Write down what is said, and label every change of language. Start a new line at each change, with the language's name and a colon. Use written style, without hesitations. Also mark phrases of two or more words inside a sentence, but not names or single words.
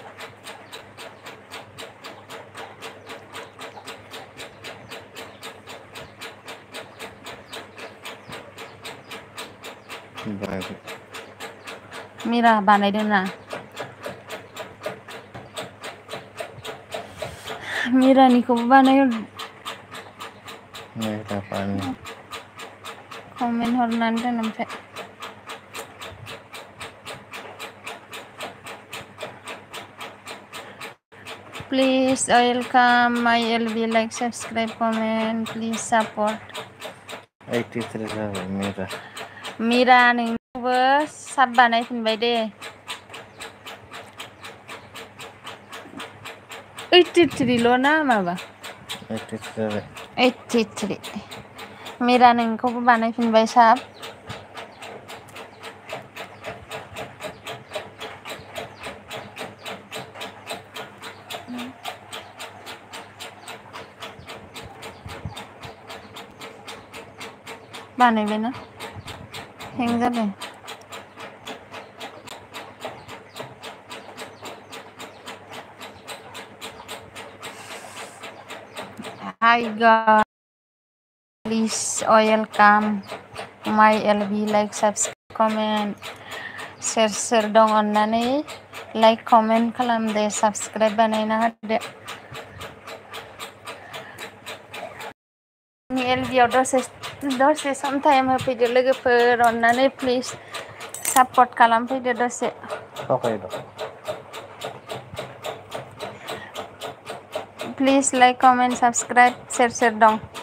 Bodo: मीरा बानायदों ना मीरानिखौबो बानायहर कमेन्ट हरनानै दोन ओमफ्राय
English: please welcome my LB like subscribe comment please support
Bodo: 83 जाबाय मीरा नोंखौबो साब बानायफिनबाय दे 83 ल' ना माबा 83 मीरा नोंखौबो बानायफिनबाय साब बानायबायना हें जादों
English: Hi guys, please welcome my LB like subscribe comment share dong
Bodo: अन्नानै लाइक कमेन्ट खालामदो साबस्क्राइब बानायना होदो एलबियाव दसे
English: some time
Bodo: होफैदो लोगोफोर अननानै
English: please support
Bodo: खालामफैदो दसे
English: please like comment subscribe
Bodo: सोर दं